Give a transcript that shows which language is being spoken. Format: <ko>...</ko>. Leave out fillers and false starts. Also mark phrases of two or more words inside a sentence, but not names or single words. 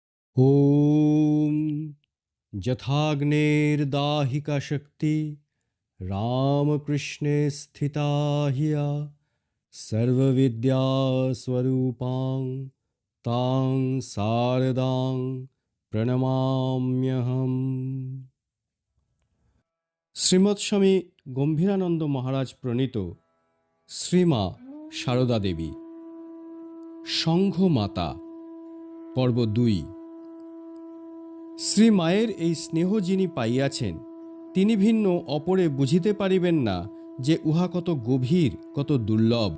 <sa>ॐ यथाग्नेर्दाहिका शक्ति रामकृष्णे स्थिता हिया सर्वविद्यास्वरूपां तां शारदां প্রণমাম্যহম।</sa> <bn>শ্রীমৎ স্বামী গম্ভীরানন্দ মহারাজ প্রণীত শ্রীমা সারদা দেবী সংঘ মাতা পর্ব ২। শ্রী মায়ের এই স্নেহ যিনি পাইয়াছেন তিনি ভিন্ন অপরে বুঝিতে পারিবেন না যে উহা কত গভীর, কত দুর্লভ।</bn>